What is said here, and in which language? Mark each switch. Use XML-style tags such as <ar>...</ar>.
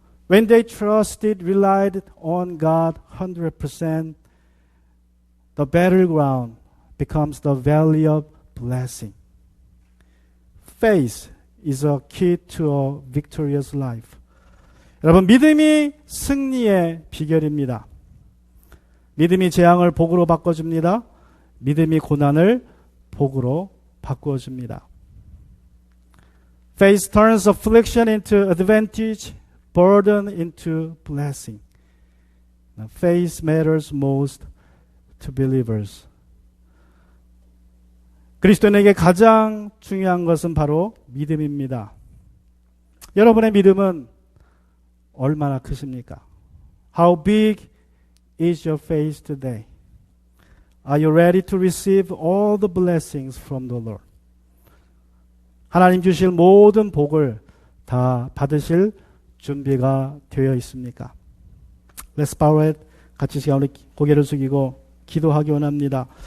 <en>When they trusted, relied on God 100%, the battleground becomes the valley of blessing. Faith is a key to a victorious life.</en> <ko>여러분, 믿음이 승리의 비결입니다. 믿음이 재앙을 복으로 바꿔줍니다. 믿음이 고난을 복으로 바꾸어줍니다.</ko> <en>Faith turns affliction into advantage, burden into blessing. Faith matters most to believers.</en> <ko>그리스도인에게 가장 중요한 것은 바로 믿음입니다. 여러분의 믿음은 얼마나 크십니까?</ko> <en>How big is your faith today? Are you ready to receive all the blessings from the Lord?</en> <ko>하나님 주실 모든 복을 다 받으실 준비가 되어 있습니까?</ko> <en>Let's bow our head.</en> <ko>같이 시간 우리 고개를 숙이고 기도하기 원합니다.</ko>